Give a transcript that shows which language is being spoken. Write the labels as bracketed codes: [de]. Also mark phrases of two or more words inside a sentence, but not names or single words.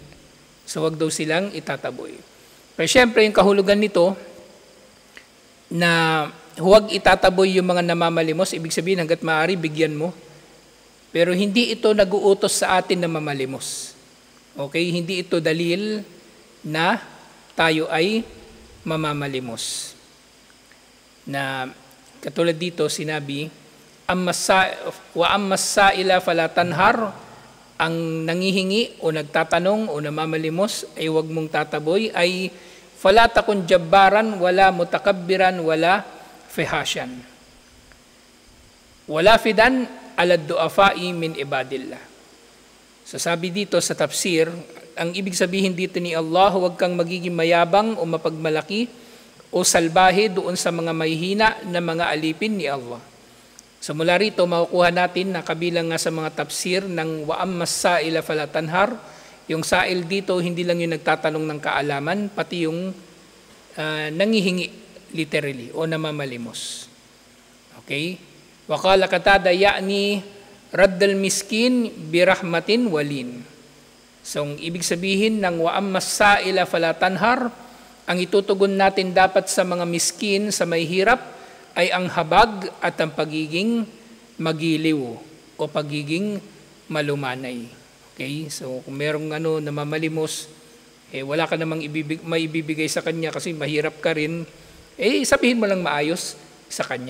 [tl] So wag daw silang itataboy. Pero syempre, yung kahulugan nito, na huwag itataboy yung mga namamalimos, ibig sabihin hanggat maaari, bigyan mo. Pero hindi ito nag-uutos sa atin na mamalimos. Okay? Hindi ito dalil na tayo ay mamamalimos. Na katulad dito sinabi, [ar] وأما السائل فلا تنهر, [tl] ang nangihingi o nagtatanong o namamalimos ay huwag mong tataboy, [ar] ay فلا تكن جبارا ولا متكبرا ولا فحاشا ولا فظا على ضعفاء من عباد الله. [tl] So sabi dito sa tafsir, ang ibig sabihin dito ni Allah, huwag kang magiging mayabang o mapagmalaki o salbahe doon sa mga mahihina na mga alipin ni Allah. So mula rito, makukuha natin na kabilang nga sa mga tafsir ng [ar] وأما السائل فلا تنهر, [tl] yung sa'il dito hindi lang yung nagtatanong ng kaalaman, pati yung nangihingi literally o namamalimos. [ar] Okay? وقال قتادة يعني رد المسكين برحمة ولين. [tl] So, ang ibig sabihin ng [ar] وأما السائل فلا تنهر, [tl] ang itutugon natin dapat sa mga miskin, sa may hirap, ay ang habag at ang pagiging magiliw o pagiging malumanay. Okay? So, kung merong namamalimos, wala ka namang maibibigay sa kanya kasi mahirap ka rin, sabihin mo lang maayos sa kanya.